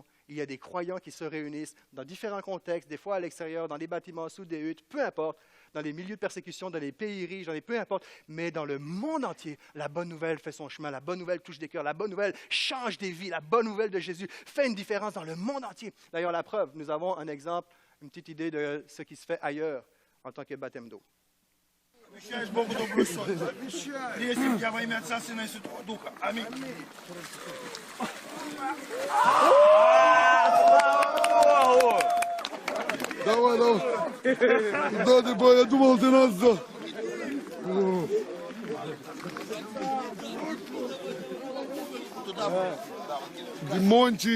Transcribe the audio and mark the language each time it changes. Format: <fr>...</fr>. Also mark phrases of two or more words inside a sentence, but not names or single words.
<fr>Il y a des croyants qui se réunissent dans différents contextes, des fois à l'extérieur, dans des bâtiments, sous des huttes, peu importe, dans les milieux de persécution, dans les pays riches, peu importe, mais dans le monde entier, la bonne nouvelle fait son chemin, la bonne nouvelle touche des cœurs, la bonne nouvelle change des vies, la bonne nouvelle de Jésus fait une différence dans le monde entier. D'ailleurs, la preuve, nous avons un exemple, une petite idée de ce qui se fait ailleurs en tant que baptême d'eau.</fr> <ru>Обещаешь Богу добрую совесть. Крестим тебя во имя Отца, Сына и Святого Духа. Аминь. Давай, давай. Куда ты, бой? Я думал, ты нас за... Димончик.</ru>